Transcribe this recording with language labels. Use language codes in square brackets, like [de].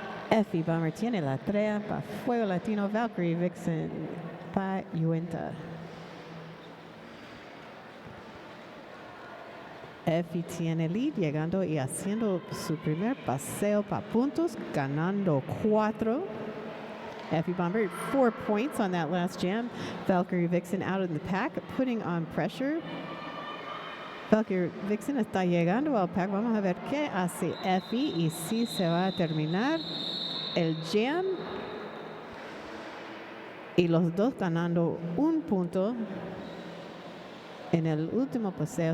[es] Effie Bummer tiene la 3 para Fuego Latino, Valkyrie Vixen para Uinta. Effie tiene lead llegando y haciendo su primer paseo para puntos, ganando 4. [en] Effie Bomber, 4 points on that last jam. Valkyrie Vixen out in the pack, putting on pressure. [es] Valkyrie Vixen está llegando al pack. Vamos a ver qué hace Effie y si se va a terminar el jam. Y los dos ganando 1 punto en el último paseo.